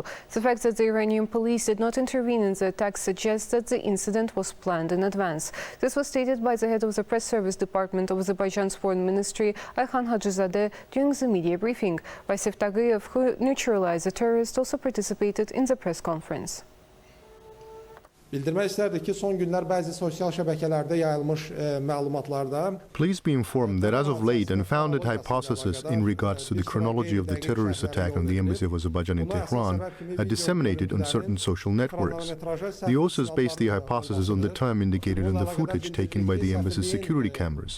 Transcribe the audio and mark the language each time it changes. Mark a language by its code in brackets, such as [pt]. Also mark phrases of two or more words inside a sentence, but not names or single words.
[en] The fact that the Iranian police did not intervene in the attack suggests that the incident was planned in advance. This was stated by the head of the press service department of Azerbaijan's foreign ministry, Ayhan Hacızadeh, during the media briefing. Raisif Tagıyev, who neutralized the terrorist, also participated in the press conference. [az] Bildirmək istərdik ki, son günlər bəzi sosial şəbəkələrdə yayılmış məlumatlarda [en] Please be informed that as of late, unfounded hypotheses in regards to the chronology of the terrorist attack on the embassy of Azerbaijan in Tehran are disseminated on certain social networks. The authors based the hypothesis on the time indicated on the footage taken by the embassy's security cameras.